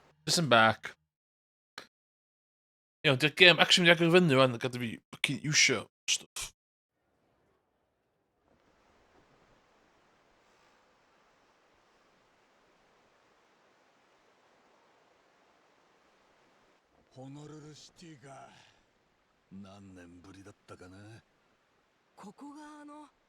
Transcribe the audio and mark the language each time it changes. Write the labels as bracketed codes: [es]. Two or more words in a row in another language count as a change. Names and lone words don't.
[en] Listen back. You know, [cy] di'r gêm actually mynd i agor fyny wan, gada fi fucking iwsio stuff. [ja] ホノルルシティか。何年ぶりだったかな。ここがの